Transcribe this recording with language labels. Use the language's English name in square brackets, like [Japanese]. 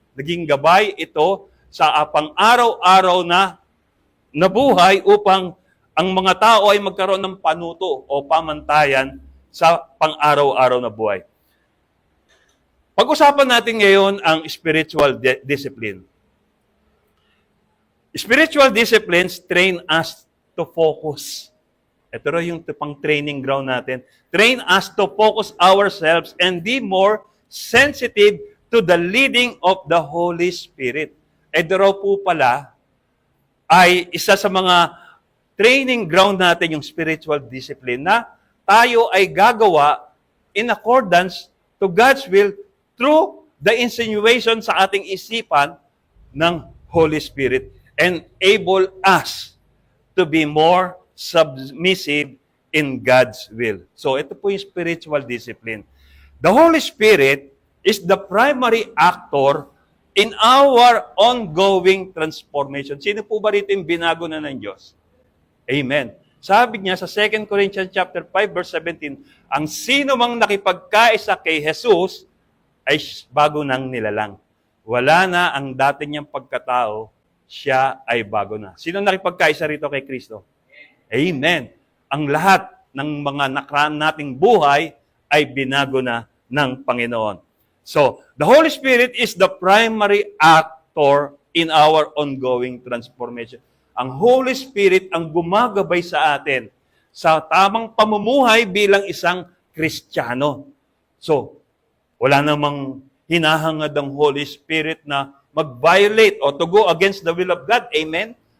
[Filipino] Naging gabay ito sa pang-araw-araw na buhay upang ang mga tao ay magkaroon ng panuto o pamantayan sa pang-araw-araw na buhay. Pag-usapan natin ngayon ang spiritual discipline. [English] Spiritual disciplines train us to focus. [Filipino] Ito rin yung pang training ground natin. [English] Train us to focus ourselves and be more sensitive to the leading of the Holy Spirit. [Filipino] Ito raw po pala ay isa sa mga training ground natin yung spiritual discipline na tayo ay gagawa [English] in accordance to God's will through the insinuation [Filipino] sa ating isipan ng Holy Spirit [English] and able us to be more submissive in God's will. [Filipino] So ito po yung spiritual discipline. [English] The Holy Spirit is the primary actor in our ongoing transformation. [Filipino] Sino po ba rito yung binago na ng Diyos? Amen. Sabi niya sa 2 Corinthians chapter 5 verse 17, ang sino mang nakipagkaisa kay Jesus ay bago nang nilalang. Wala na ang dati niyang pagkatao, siya ay bago na. Sino nakipagkaisa rito kay Kristo? Amen. Ang lahat ng mga nakaraan nating buhay ay binago na ng Panginoon. [English] So, the Holy Spirit is the primary actor in our ongoing transformation. [Filipino] Ang Holy Spirit ang gumagabay sa atin sa tamang pamumuhay bilang isang Kristiyano. So, wala namang hinahangad ang Holy Spirit na mag-violate o [English] to go against the will of God. [Filipino] Amen?